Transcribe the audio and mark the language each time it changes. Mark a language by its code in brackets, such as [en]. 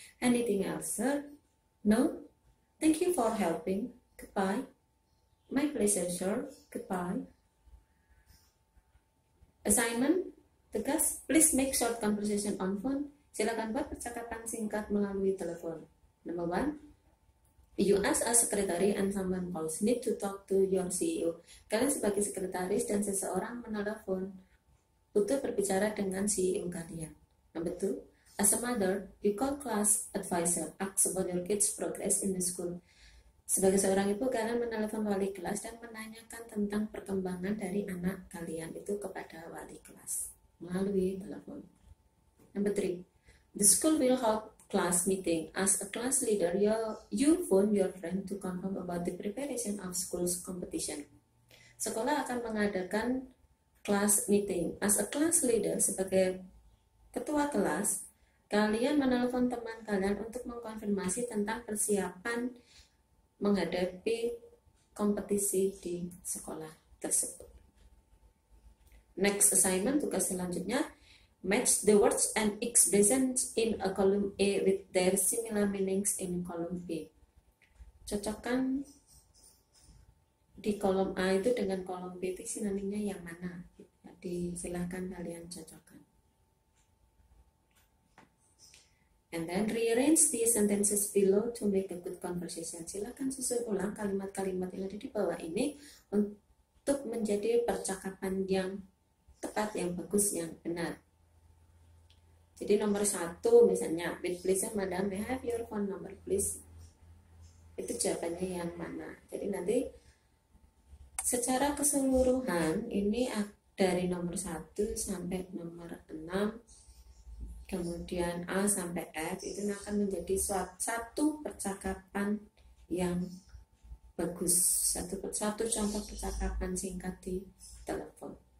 [en] Anything else, sir? No? Thank you for helping. Goodbye. My pleasure, sir. Goodbye. Assignment. [id] Tugas. [en] Please make short conversation on phone. [id] Silakan buat percakapan singkat melalui telepon. [en] Number 1. You as a secretary and someone calls need to talk to your CEO. [id] Kalian sebagai sekretaris dan seseorang menelepon butuh berbicara dengan CEO kalian. [en] Number 2. As a mother, you call class advisor, ask about your kids' progress in the school. [id] Sebagai seorang ibu, kalian menelepon wali kelas dan menanyakan tentang perkembangan dari anak kalian itu kepada wali kelas melalui telepon. [en] Number 3. The school will hold class meeting. As a class leader, you phone your friend to confirm about the preparation of school's competition. [id] Sekolah akan mengadakan class meeting. [en] As a class leader, [id] sebagai ketua kelas, kalian menelpon teman kalian untuk mengkonfirmasi tentang persiapan menghadapi kompetisi di sekolah tersebut. [en] Next assignment, [id] tugas selanjutnya. [en] Match the words and expressions in a column A with their similar meanings in column B. [id] Cocokkan di kolom A itu dengan kolom B itu sinonimnya yang mana? Silahkan kalian cocokkan. [en] And then rearrange the sentences below to make a good conversation. [id] Silahkan susun ulang kalimat-kalimat yang ada di bawah ini untuk menjadi percakapan yang tepat, yang bagus, yang benar. Jadi nomor 1 misalnya, [en] with pleasure madam, may I have your phone number please? [id] Itu jawabannya yang mana? Jadi nanti secara keseluruhan ini dari nomor 1 sampai nomor 6, kemudian A sampai F, itu akan menjadi satu percakapan yang bagus, satu contoh percakapan singkat di telepon.